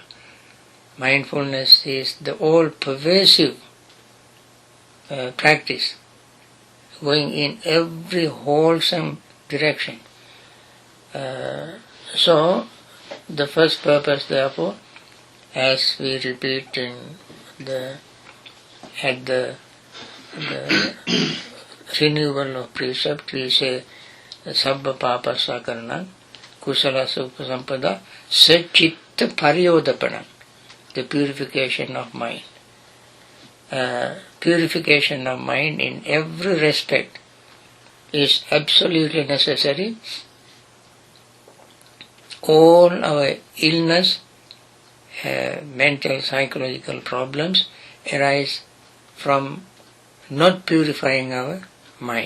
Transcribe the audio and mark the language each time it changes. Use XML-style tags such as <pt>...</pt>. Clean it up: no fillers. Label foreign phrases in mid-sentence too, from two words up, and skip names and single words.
<en>Mindfulness is the all-pervasive practice, going in every wholesome direction. So, the first purpose, therefore, as we repeat at the renewal of precept, we say</en> <pi>sabba papa sakarana kusala supasampada sachitta pariyodapana,</pi> <en>the purification of mind. Purification of mind in every respect is absolutely necessary. All our illness, mental, psychological problems arise from not purifying our mind.</en>